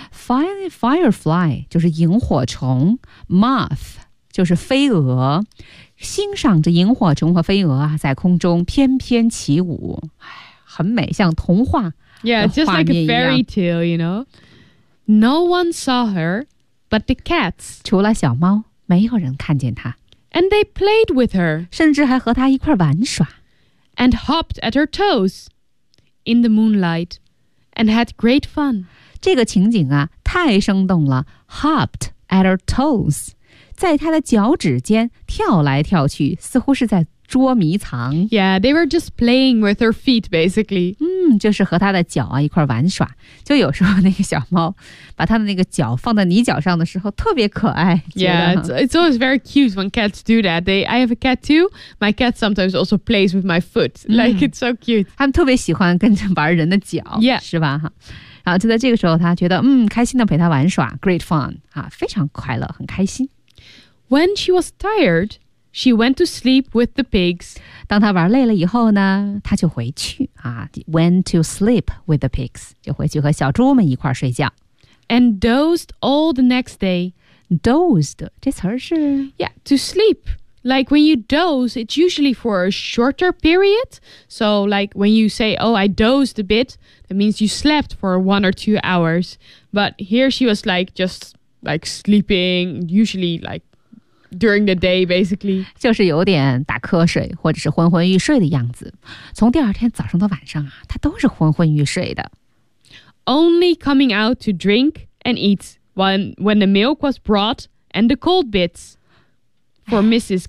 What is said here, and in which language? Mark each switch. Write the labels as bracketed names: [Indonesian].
[Chinese] Firefly, 就是萤火虫 ,moth, 就是飞蛾欣赏着萤火虫和飞蛾啊在空中翩翩起舞很美像童话的画面一样。 [English] Yeah, just like a fairy tale, you know. No one saw her, but the cats. [Chinese] 除了小猫没有人看见她。 [English] And they played with her. [Chinese] 甚至还和她一块玩耍。 [English] And hopped at her toes in the moonlight and had great fun. [Chinese] 这个情景啊太生动了。 [English] Hopped at her toes. [Chinese] 在她的脚趾间跳来跳去似乎是在捉迷藏。 [English] Yeah, they were just playing with her feet, basically. [Chinese] 就是和她的脚啊一块玩耍。就有时候那个小猫把她的那个脚放在你脚上的时候特别可爱。 [English] Yeah, it's always very cute when cats do that. I have a cat too. My cat sometimes also plays with my foot. Like, it's so cute. [Chinese] 他们特别喜欢跟着玩人的脚。 [English] Yeah. [Chinese] 是吧？然后就在这个时候她觉得开心的陪她玩耍。 [English] Great fun. [Chinese] 非常快乐很开心。 [English] When she was tired,She went to sleep with the pigs. [Chinese] 当她玩累了以后呢她就回去、 [English] went to sleep with the pigs. [Chinese] 就回去和小猪们一块睡觉。 [English] And dozed all the next day. [Chinese] Dozed, 这词儿是 [English] Yeah, to sleep. Like when you doze, it's usually for a shorter period. So like when you say, oh, I dozed a bit, that means you slept for 1 or 2 hours. But here she was like just like sleeping, usually like,During the day, basically. [Chinese] 就是有点打瞌睡或者是昏昏欲睡的样子。从第二天早上到晚上啊他都是昏昏欲睡的。 [English] Only coming out to drink and eat when the milk was brought and the cold bits for Mrs.